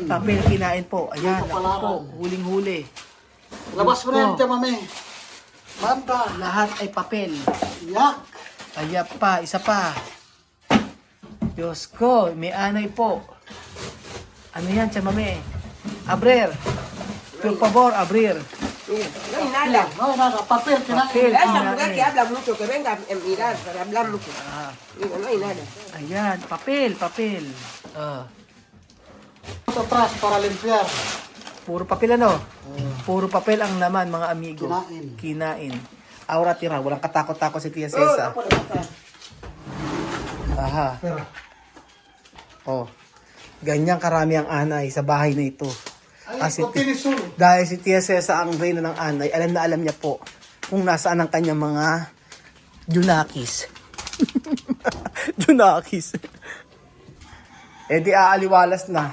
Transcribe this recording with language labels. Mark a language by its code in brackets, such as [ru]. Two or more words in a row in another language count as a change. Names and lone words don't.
[tl] Papel kinain po. Ayan. Ito Ako palaran. po. Huling-huli. Labas mo na yan, Diyos ko. Tia Mami. Banda. Lahat ay papel. Yak. Ayan pa. Isa pa. Diyos ko. May anay po. Ano yan, Tia Mami? [es] Abrir. Por favor, abrir. No hay nada. No, nada. [tl] Papel kinain. Papel. [es] Esa mujer que habla mucho, que venga a mirar para hablar mucho. Ah. Digo, no hay nada. [tl] Ayan. Papel. Papel. Ah. [es] Ito atrás para limpiar. [tl] Puro papel ano? Puro papel ang laman mga amigo. Kinain. Kinain. Aura tira. Walang katakot-takot si Tia Oh, Cesa. [es] no puede pasar. Aha. [tl] Pero, Oh. Ganyang karami ang anay sa bahay na ito. ay, Kasi [en] continue. [tl] dahil si Tia Cesa ang reyna ng anay, alam na alam niya po kung nasaan ang kanyang mga junakis. Junakis. Eh di aaliwalas na.